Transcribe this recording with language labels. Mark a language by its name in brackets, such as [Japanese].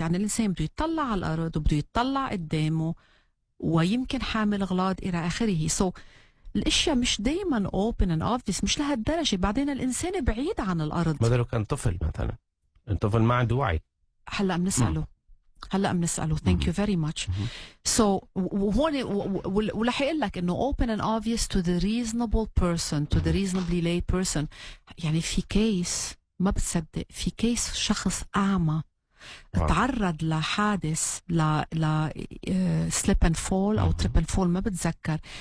[Arabic] يعني الإنسان بده يطلع على الأرض وبده يطلع قدامه، ويمكن حامل أغراض إلى آخره. الاشياء مش دايما [English] open and obvious، [Arabic] مش لهالدرجة. بعدين الإنسان بعيد عن الأرض. ماذا لو كان طفل مثلا؟ الطفل ما عنده وعي. هلا بنسأله. [English] Thank you very much. So [Arabic] هون ورح يقول لك إنه [English] open and obvious to the reasonable person, to the reasonably lay person. [Arabic] يعني في كيس ما بتصدق، في كيس شخص أعمى تعرض لحادث لا [English] slip and fall [Arabic] أو [English] trip and fall، [Arabic] ما بتذكر.